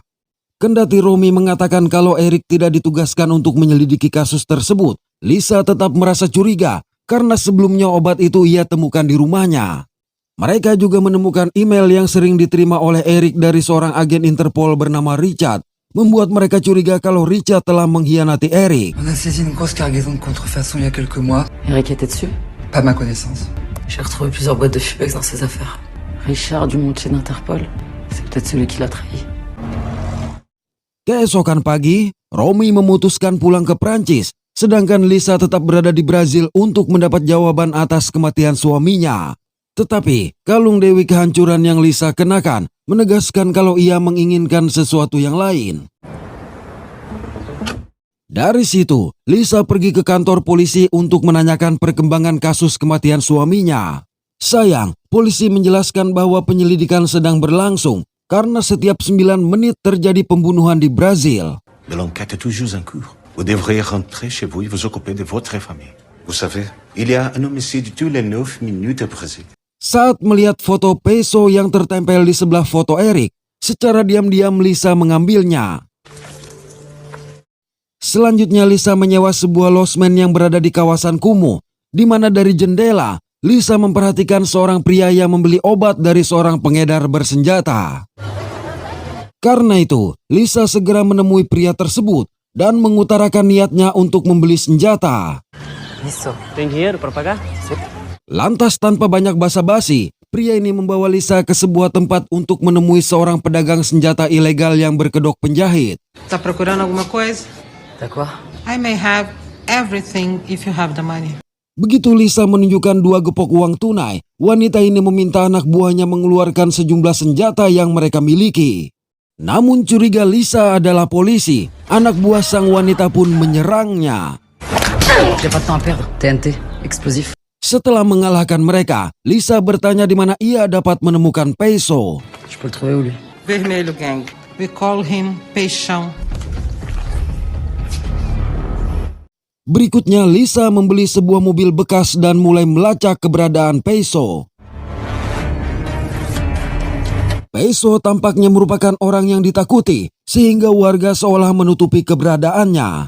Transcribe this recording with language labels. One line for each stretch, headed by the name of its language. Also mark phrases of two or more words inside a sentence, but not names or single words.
Indonesian: Kendati Romy mengatakan kalau Eric tidak ditugaskan untuk menyelidiki kasus tersebut, Lisa tetap merasa curiga karena sebelumnya obat itu ia temukan di rumahnya. Mereka juga menemukan email yang sering diterima oleh Eric dari seorang agen Interpol bernama Richard, membuat mereka curiga kalau Richard telah mengkhianati Eric.
French: On a saisi une grosse cargaison de contrefaçon il y a quelques mois. Eric était dessus? Pas ma connaissance. J'ai retrouvé plusieurs boîtes de Fubex dans ses affaires. Richard Dumontier d'Interpol, c'est peut-être celui qui l'a trahi.
Indonesian: Keesokan pagi, Romy memutuskan pulang ke Prancis, sedangkan Lisa tetap berada di Brazil untuk mendapat jawaban atas kematian suaminya. Tetapi, kalung dewi kehancuran yang Lisa kenakan menegaskan kalau ia menginginkan sesuatu yang lain. Dari situ, Lisa pergi ke kantor polisi untuk menanyakan perkembangan kasus kematian suaminya. Sayang, polisi menjelaskan bahwa penyelidikan sedang berlangsung karena setiap 9 menit terjadi pembunuhan di Brazil.
French: De l'enquête est toujours en cours. Vous devriez rentrer chez vous et vous occuper de votre famille. Vous savez, il y a un homicide tous les 9 minutes au Brésil.
Indonesian: Saat melihat foto Peso yang tertempel di sebelah foto Eric, secara diam-diam Lisa mengambilnya. Selanjutnya Lisa menyewa sebuah losmen yang berada di kawasan kumuh, di mana dari jendela Lisa memperhatikan seorang pria yang membeli obat dari seorang pengedar bersenjata. Karena itu, Lisa segera menemui pria tersebut dan mengutarakan niatnya untuk membeli senjata. Lantas tanpa banyak basa-basi, pria ini membawa Lisa ke sebuah tempat untuk menemui seorang pedagang senjata ilegal yang berkedok penjahit.
Portuguese: Tá procurando alguma coisa?
French: T'as quoi?
English: I may have everything if you have the money.
Indonesian: Begitu Lisa menunjukkan 2 gepok uang tunai, wanita ini meminta anak buahnya mengeluarkan sejumlah senjata yang mereka miliki. Namun curiga Lisa adalah polisi, anak buah sang wanita pun menyerangnya.
French: J'ai pas de temps à perdre. TNT, explosif.
Indonesian: Setelah mengalahkan mereka, Lisa bertanya di mana ia dapat menemukan Peso.
French: Je peux le trouver où lui?
English: Vermelho Gang. We call him Peixão.
Indonesian: Berikutnya Lisa membeli sebuah mobil bekas dan mulai melacak keberadaan Peso. Peso tampaknya merupakan orang yang ditakuti, sehingga warga seolah menutupi keberadaannya.